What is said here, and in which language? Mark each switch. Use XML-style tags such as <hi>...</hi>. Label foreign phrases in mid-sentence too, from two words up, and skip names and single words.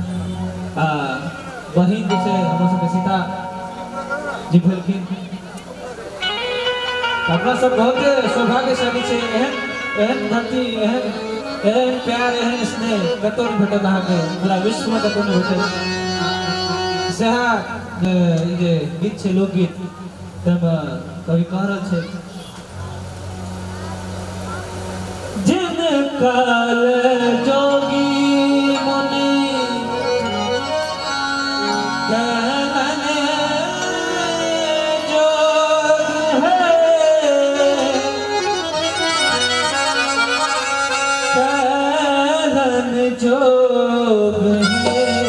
<mai>बहिन जैसे हम सब सीता जी भेलखिन अपना सब बहुत सौभाग्यशाली छे एहन धरती एहन प्यार एहन स्नेह कतौ नहीं भेटत अहाँ के पूरा विश्व में कतौ नहीं भेटत सेहा जे गीत छे लोकगीत तब कवि कह रहल छे काल जोगी मुनि कहन जोग है, कहन जोग है।</mai>